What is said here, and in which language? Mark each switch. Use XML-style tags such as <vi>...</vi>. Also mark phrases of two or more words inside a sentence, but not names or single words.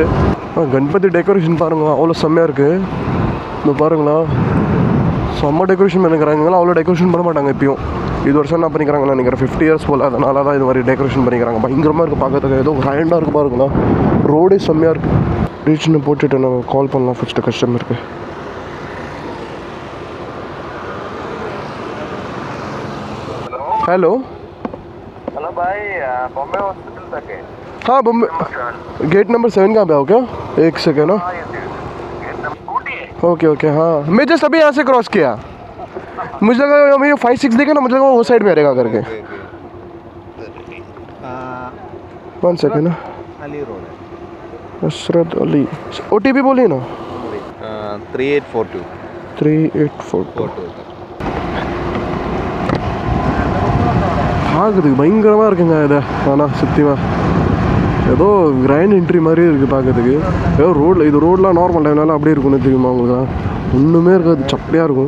<ta>கணபதி டெக்கரேஷன் பாருங்கள், அவ்வளோ செம்மையாக இருக்குது. இப்போ பாருங்களா, செம்ம டெக்கரேஷன் பண்ணிக்கிறாங்களா. அவ்வளோ டெக்கரேஷன் பண்ண மாட்டாங்க இப்பயும். இது வருஷம் என்ன பண்ணிக்கிறாங்களா நினைக்கிறேன் 50 years போல். அதனால தான் இது மாதிரி டெக்கரேஷன் பண்ணிக்கிறாங்க. பயங்கரமாக இருக்குது பார்க்கறதுக்கு. ஏதோ கிராண்டாக இருக்குது பாருங்களா. ரோடே செம்மையாக இருக்குது. ரீச்னு போட்டுட்டு நம்ம கால் பண்ணலாம் ஃபஸ்ட்டு கஸ்டமருக்கு.</ta> <hi>हेलो हेलो भाई, बॉम्बे हॉस्पिटल तक है। हाँ बॉम्बे गेट नंबर 7 कहाँ पे आओ क्या? एक सेकेंड. ओके ओके. हाँ मैं जस्ट अभी यहाँ से क्रॉस किया. मुझे लगा ये 5-6 देखा ना, मुझे लगा वो साइड में रहेगा करके. 1 सेकेंड. अली रोड हसरत अली. OTP बोलिए ना. 3842. 3842.</hi> <ta>பார்க்குறதுக்கு பயங்கரமாக இருக்குங்க இதை. ஆனால் சத்தியமாக ஏதோ கிராண்ட் என்ட்ரி மாதிரியே இருக்குது பார்க்கறதுக்கு. ஏதோ ரோடில் இது ரோடெலாம் நார்மல் டைம்னால அப்படியே இருக்கும்னு தெரியுமா உங்களுக்கு? ஒன்றுமே இருக்காது, சப்பையாக இருக்கும்.</ta>